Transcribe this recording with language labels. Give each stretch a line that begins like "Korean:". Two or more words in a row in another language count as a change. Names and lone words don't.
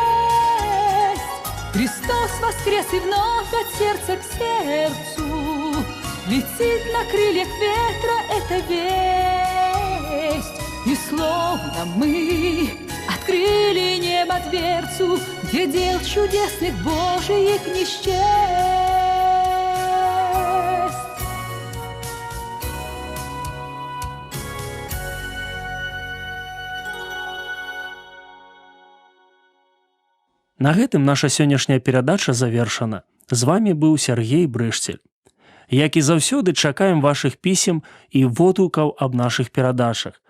Russian: Христос воскрес, и вновь от сердца к сердцу летит на крыльях ветра эта весть. И словно мы открыли небо дверцу, где дел чудесных Божиих не счесть.
Belarusian: На гэтым наша сённяшняя перадача завершана. З вами быў Сергей Брышцель. Як і заўсёды, чакаем вашых пісем і водгукаў аб нашых перадачах.